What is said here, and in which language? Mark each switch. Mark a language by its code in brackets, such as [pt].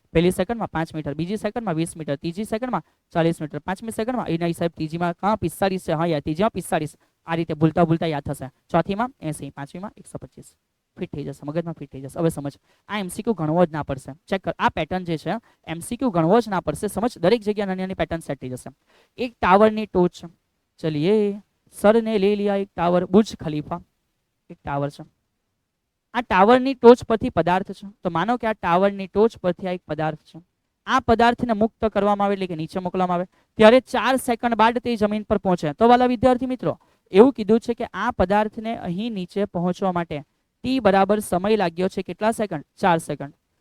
[gu] પહેલી સેકન્ડમાં 5 મીટર, બીજી સેકન્ડમાં 20 મીટર, ત્રીજી સેકન્ડમાં 40 મીટર, પાંચમી સેકન્ડમાં એના સાહેબ ત્રીજીમાં 45 છે, હા યાર ત્રીજીમાં 45. આ રીતે ભૂલતા ભૂલતા યાદ થશે. ચોથીમાં 80, પાંચમીમાં 125. ફિટ થઈ જશે, મગજમાં ફિટ થઈ જશે. હવે સમજ, આ એમસીક્યુ ગણવો જ ના પડશે. ચેક કર, આ પેટર્ન જે છે એમસીક્યુ ગણવો જ ના પડશે. સમજ, દરેક જગ્યાએ નાની નાની પેટર્ન સેટ થઈ જશે. એક ટાવરની ટોચ, [hi] ચલિए સર ને ले लिया एक टावर, बुर्ज खलीफा एक टावर [gu] છે. આ ટાવરની ટોચ પરથી પદાર્થ છે. તો માનો કે આ ટાવરની ટોચ પરથી આ એક પદાર્થ છે. આ પદાર્થને મુક્ત કરવામાં આવે એટલે કે નીચે મોકલવામાં આવે ત્યારે 4 સેકન્ડ બાદ તે જમીન પર પહોંચે. તો વાલા વિદ્યાર્થી મિત્રો એવું કીધું છે કે આ પદાર્થને અહીં નીચે પહોંચવા માટે ટી બરાબર સમય લાગ્યો છે કેટલા સેકન્ડ? 4 સેકન્ડ.